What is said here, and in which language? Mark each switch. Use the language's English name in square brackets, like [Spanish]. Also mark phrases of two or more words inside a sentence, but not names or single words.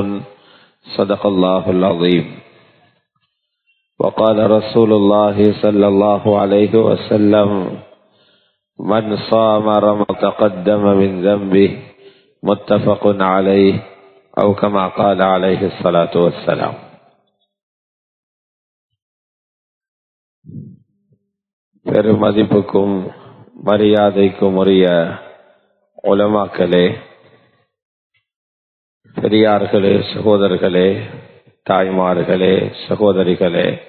[Arabic] صدق الله العظيم. وقال رسول الله صلى الله عليه وسلم: من صام رمضان تقدم من ذنبه. متفق عليه أو كما قال عليه الصلاة والسلام. [Tamil] பெருமதிப்புக்கும் மரியாதைக்கும் உரிய உலமாக்களே, பெரியார்களே, சகோதரர்களே, தாய்மார்களே, சகோதரிகளே,